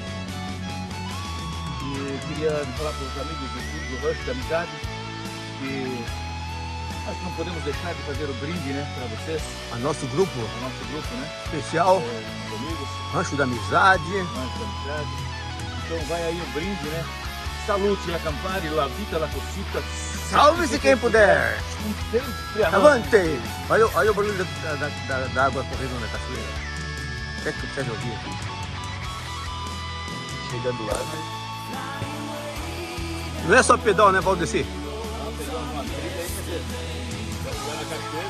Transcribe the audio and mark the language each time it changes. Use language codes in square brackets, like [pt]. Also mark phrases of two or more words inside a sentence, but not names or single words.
[pt] E queria falar para os amigos do Rancho da Amizade que acho que não podemos deixar de fazer o brinde, né, para vocês. A nosso grupo. O nosso grupo, né? Especial. Os amigos. Rancho da Amizade. Rancho da Amizade. Então vai aí o brinde, né? [it] Salute a Campari, la vita, la cosita. [pt] Salve-se quem puder! Avante! Olha o barulho da água correndo na cachoeira. Até que você ouvir aqui. Chegando lá, né? Não é só pedal, né, Valdeci? Não, pegamos uma trilha aí, quer dizer, na cachoeira.